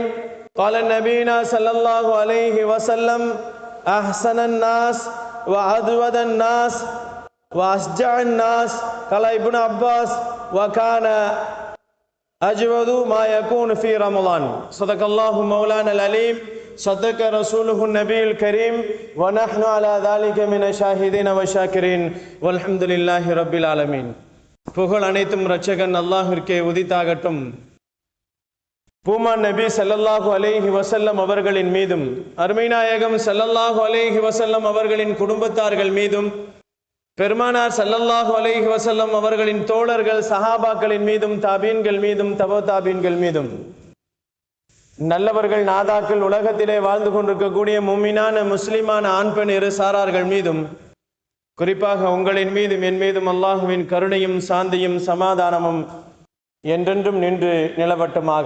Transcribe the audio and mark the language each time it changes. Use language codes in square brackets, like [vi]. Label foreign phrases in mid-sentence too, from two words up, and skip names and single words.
[ar] قال نبينا صلى الله عليه وسلم أحسن الناس وأجود الناس وأشجع الناس قال ابن عباس وكان أجود ما يكون في رمضان. صدق الله مولانا العليم. صدق رسوله النبي الكريم ونحن على ذلك من الشاهدين والشاكرين والحمد لله رب العالمين. [ta] புகழ் அனைத்தும் இரட்சகன் அல்லாஹ்விற்கே உரித்தாகட்டும். பூமான் நபி [ar] صلى الله عليه وسلم [ta] அவர்களின் மீதும் அருமை நாயகம் [ar] صلى الله عليه وسلم [ta] அவர்களின் குடும்பத்தார்கள் மீதும் பெருமானார் [ar] صلى الله عليه وسلم [ta] அவர்களின் தோழர்கள் சஹாபாக்களின் மீதும் தாபீன்கள் மீதும் தபோ தாபீன்கள் மீதும் நல்லவர்கள் நாதாக்கள் உலகத்திலே வாழ்ந்து கொண்டிருக்கக்கூடிய முஃமினான முஸ்லிமான ஆண் பெண் இரு சாரார்கள் மீதும் குறிப்பாக உங்களின் மீதும் என் மீதும் அல்லாஹுவின் கருணையும் சாந்தியும் சமாதானமும் என்றென்றும் நின்று நிலவட்டமாக.